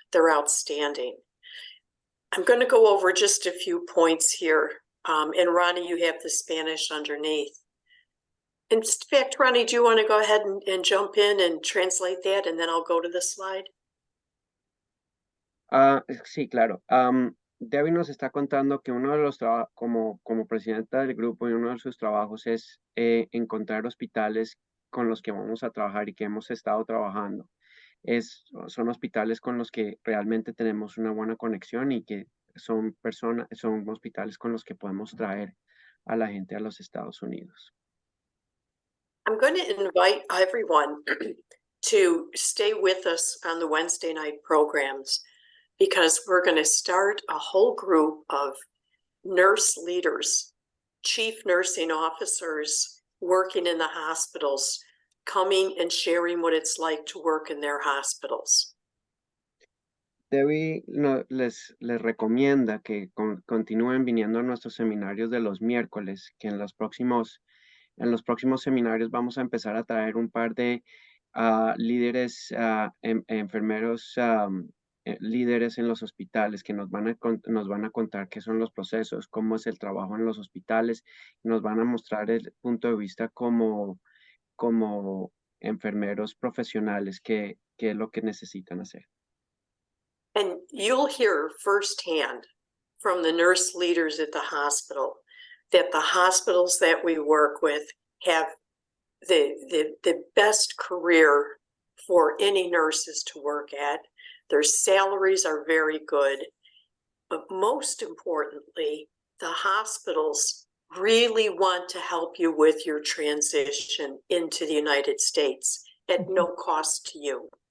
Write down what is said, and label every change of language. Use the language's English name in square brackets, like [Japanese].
[English] They're outstanding. I'm going to go over just a few points here. And Ronnie, you have the Spanish underneath. In fact, Ronnie, do you want to go ahead and jump in and translate that, and then I'll go to the slide? [Spanish] Sí, claro. Debbie nos está contando que uno de los trabajos, como presidenta del grupo, y uno de sus trabajos es encontrar hospitales con los que vamos a trabajar y que hemos estado trabajando. Son hospitales con los que realmente tenemos una buena conexión y que son hospitales con los que podemos traer a la gente a los Estados Unidos. [English] I'm going to invite everyone to stay with us on the Wednesday night programs, because we're going to start a whole group of nurse leaders, chief nursing officers working in the hospitals, coming and sharing what it's like to work in their hospitals. [Spanish] Debbie les recomienda que continúen viniendo a nuestros seminarios de los miércoles, que en los próximos seminarios vamos a empezar a traer un par de líderes, enfermeros, líderes en los hospitales que nos van a contar qué son los procesos, cómo es el trabajo en los hospitales, nos van a mostrar el punto de vista como enfermeros profesionales, qué es lo que necesitan hacer. [English] And you'll hear firsthand from the nurse leaders at the hospital that the hospitals that we work with have the best career for any nurses to work at. Their salaries are very good. But most importantly, the hospitals really want to help you with your transition into the United States at no cost to you.